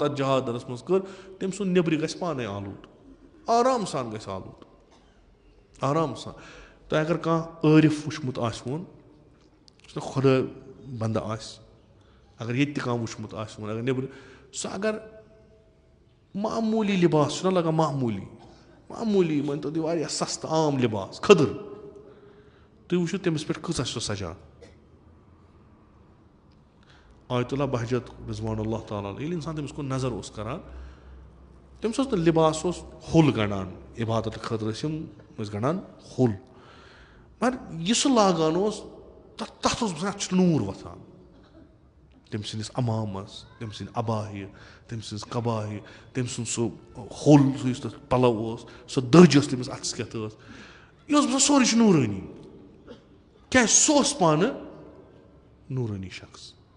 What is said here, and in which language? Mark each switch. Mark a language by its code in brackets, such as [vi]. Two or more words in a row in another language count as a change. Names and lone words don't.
[ks] اَتھ جہادَس منٛز کٔر تٔمۍ سُنٛد نیٚبرِ گژھِ پانَے آلوٗد آرام سان گژھِ آلوٗد آرام سان تۄہہِ اگر کانٛہہ عٲرِف وٕچھمُت آسِوُن یُس نہٕ خۄدا بنٛدٕ آسہِ اگر ییٚتہِ تہِ کانٛہہ وٕچھمُت آسِوُن اگر نیٚبرٕ سُہ اگر معموٗلی لِباس چھُنہ لگان معموٗلی مٲنۍتو تُہۍ واریاہ سستہٕ عام لِباس کھٔدٕر تُہۍ وٕچھِو تٔمِس پٮ۪ٹھ کۭژاہ چھِ سۄ سجان آیت اللہ بہجت [ar] رضوان اللہ تعالیٰ [ks] ییٚلہِ اِنسان تٔمِس کُن نظر اوس کران تٔمِس اوس نہٕ لِباس اوس ہوٚل گنٛڈان عبادت خٲطرٕ ٲسۍ یِم ٲسۍ گنٛڈان ہوٚل مگر یہِ سُہ لاگان اوس تَتھ اوس باسان اَتھ چھُ نوٗر وۄتھان تٔمۍ سٕنٛدِس اَمامَس تٔمۍ سٕنٛدِ عبایہِ تٔمۍ سٕنٛز قبایہِ تٔمۍ سُنٛد سُہ ہوٚل سُہ یُس تَتھ پَلو اوس سۄ دٔج ٲس تٔمِس اَتھَس کٮ۪تھ ٲس یہِ اوس باسان سورُے چھُ نوٗرٲنی کیٛازِ سُہ اوس پانہٕ نوٗرٲنی شخص